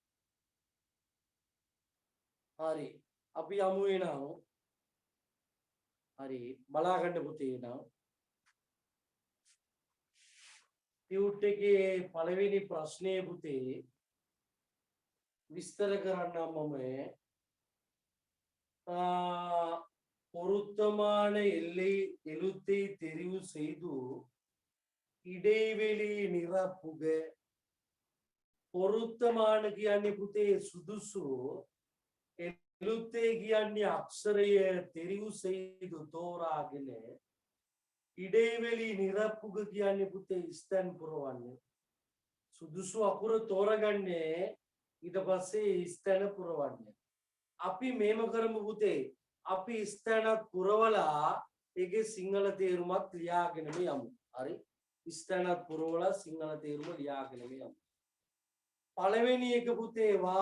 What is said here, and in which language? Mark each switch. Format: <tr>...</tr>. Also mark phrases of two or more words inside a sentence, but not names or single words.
<si>හරි අපි යමු එනවා හරි බලාගන්න පුතේ එනවා ටියුට් එකේ පළවෙනි ප්‍රශ්නය පුතේ විස්තර කරන්නම් මම பொருத்தமான</si> <ta>எல்லை எழுத்தை தெரிவு செய்து இடைவெளி நிரப்புக பொருத்தமான</ta> <si>කියන්නේ පුතේ සුදුසු එළුත්තේ කියන්නේ අක්ෂරය</si> <ta>தெரிவு செய்து</ta> <si>තෝරාගෙන</si> <ta>இடைவெளி நிரப்புக</ta> <si>කියන්නේ පුතේ ස්තන් පුරවන්නේ සුදුසු අකුර තෝරගන්නේ ඊට පස්සේ ස්තන පුරවන්නේ අපි මේම කරමු පුතේ අපි ස්තනත් පුරවලා ඒකේ සිංහල තේරුමත් ලියාගෙනම යමු හරි ස්තනත් පුරවලා සිංහල තේරුම ලියාගෙනම යමු පළවෙනි එක පුතේ</si>